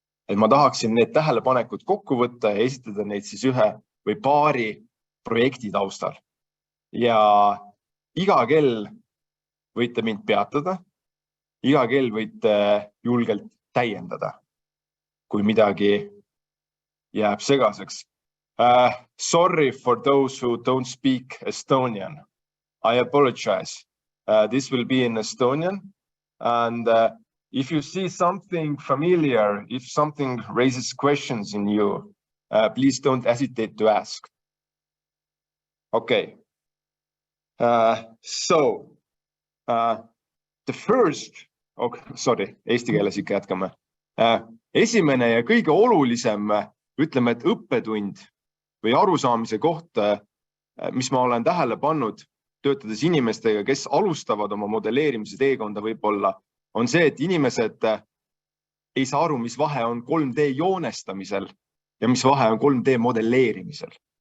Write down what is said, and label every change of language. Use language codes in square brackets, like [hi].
[et] Et ma tahaksin need tähelepanekud kokku võtta ja esitada neid siis ühe või paari projekti taustal. Ja iga kell võite mind peatada, iga kell võite julgelt täiendada, kui midagi jääb segaseks. [en] Sorry for those who don't speak Estonian. I apologize. This will be in Estonian. And if you see something familiar, if something raises questions in you, please don't hesitate to ask. Okay. So, the first, okay, sorry, [et] eesti keeles ikka jätkame. Esimene ja kõige olulisem ütleme, et õppetund või arusaamise koht, mis ma olen tähele pannud, töötades inimestega, kes alustavad oma modelleerimise teekonda võib-olla, on see, et inimesed ei saa aru, mis vahe on 3D joonestamisel ja mis vahe on 3D modelleerimisel.